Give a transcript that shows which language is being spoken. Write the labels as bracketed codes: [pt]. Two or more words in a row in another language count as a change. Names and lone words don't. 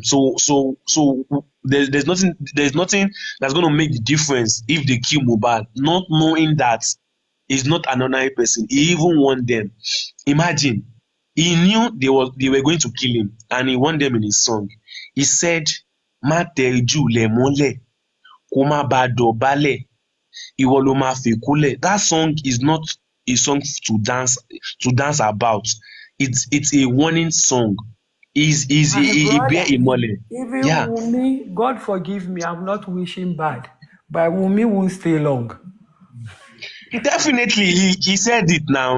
[en] So there's nothing that's going to make the difference if they kill Mohbad, not knowing that he's not an ordinary person. He even warned them. Imagine. He knew they were going to kill him, and he warned them in his song. He said, [yo] "Ma teju le mole, koma ba dobale, iwo lo ma fi kule." [en] That song is not a song to dance about. It's a warning song. He bear a mole. Even Wunmi, God forgive me, I'm not wishing bad, but Wunmi won't stay long. Definitely, he said it now.